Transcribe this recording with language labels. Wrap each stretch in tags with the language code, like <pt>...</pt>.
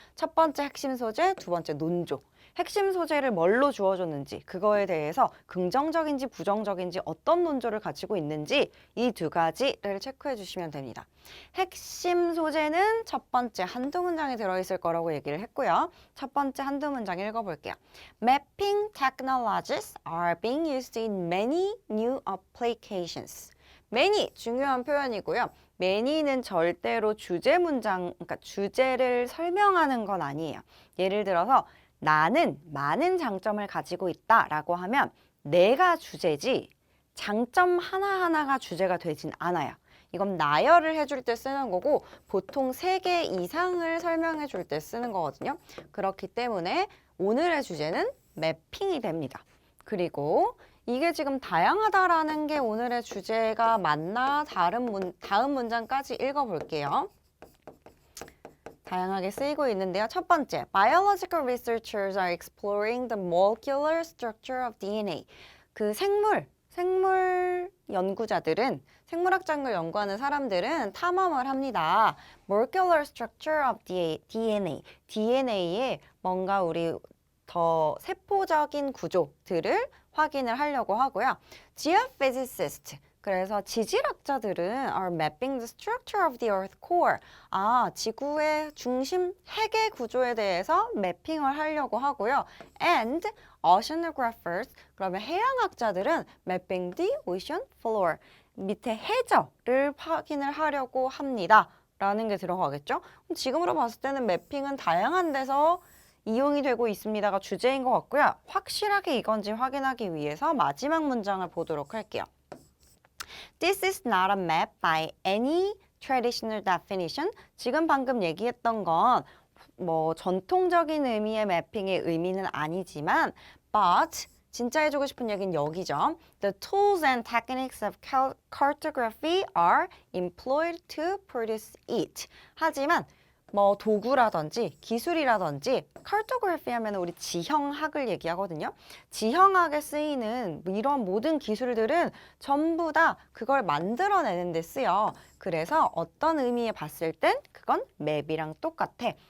<ko>첫 번째 핵심 소재, 두 번째 논조. 핵심 소재를 뭘로 주어줬는지 그거에 대해서 긍정적인지 부정적인지 어떤 논조를 가지고 있는지 이 두 가지를 체크해 주시면 됩니다. 핵심 소재는 첫 번째 한두 문장에 들어있을 거라고 얘기를 했고요. 첫 번째 한두 문장 읽어볼게요.</ko> <en>Mapping technologies are being used in many new applications.</en> <ko>many 중요한 표현이고요. many는 절대로 주제 문장, 그러니까 주제를 설명하는 건 아니에요. 예를 들어서 나는 많은 장점을 가지고 있다라고 하면 내가 주제지 장점 하나하나가 주제가 되진 않아요. 이건 나열을 해줄 때 쓰는 거고 보통 3개 이상을 설명해 줄 때 쓰는 거거든요. 그렇기 때문에 오늘의 주제는 매핑이 됩니다. 그리고 이게 지금 다양하다라는 게 오늘의 주제가 맞나 다음 문장까지 읽어볼게요. 다양하게 쓰이고 있는데요. 첫 번째,</ko> <en>biological researchers are exploring the molecular structure of DNA.</en> <ko>그 생물 연구자들은, 생물학적을 연구하는 사람들은 탐험을 합니다.</ko> <en>molecular structure of DNA.</en> <ko>DNA의 뭔가 우리 더 세포적인 구조들을 확인을 하려고 하고요.</ko> <en>geophysicists. 그래서 지질학자들은 are mapping the structure of the earth core.</en> <ko>지구의 중심 핵의 구조에 대해서 매핑을 하려고 하고요.</ko> <en>And oceanographers,</en> <ko>그러면 해양학자들은</ko> <en>mapping the ocean floor.</en> <ko>밑에 해저를 확인을 하려고 합니다. 라는 게 들어가겠죠? 지금으로 봤을 때는 매핑은 다양한 데서 이용이 되고 있습니다가 주제인 것 같고요. 확실하게 이건지 확인하기 위해서 마지막 문장을 보도록 할게요.</ko> <en>This is not a map by any traditional definition.</en> <ko>지금 방금 얘기했던 건 뭐 전통적인 의미의 매핑의 의미는 아니지만 but 진짜 해주고 싶은 얘기는 여기죠.</ko> <en>The tools and techniques of cartography are employed to produce it.</en> <ko>하지만 뭐 도구라든지 기술이라든지 cartography 하면 우리 지형학을 얘기하거든요. 지형학에 쓰이는 이런 모든 기술들은 전부 다 그걸 만들어내는 데 쓰여. 그래서 어떤 의미에 봤을 땐 그건 맵이랑 똑같아.</ko>